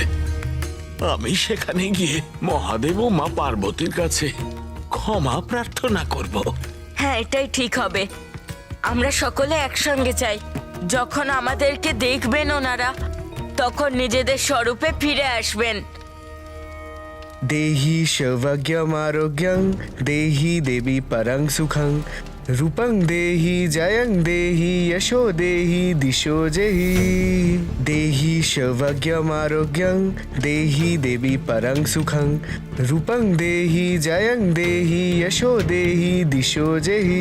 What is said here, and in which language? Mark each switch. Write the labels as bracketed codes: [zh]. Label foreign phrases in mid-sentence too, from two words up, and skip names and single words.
[bn] আমি সেখানে গিয়ে মহাদেব ও মা পার্বতীর কাছে ক্ষমা প্রার্থনা করব। হ্যাঁ, এটাই ঠিক হবে। আমরা সকলে একসঙ্গে চাই। যখন আমাদেরকে দেখবেন ওনারা, তখন নিজেদের স্বরূপে ফিরে আসবেন। [sa] देहि शवज्ञमारोग्यं देहि देवी परं सुखं रूपं देहि जयं देहि यशो देहि दिशो जहि। देहि शवज्ञमारोग्यं देहि देवी परं सुखं रूपं देहि जयं देहि यशो देहि दिशो जहि।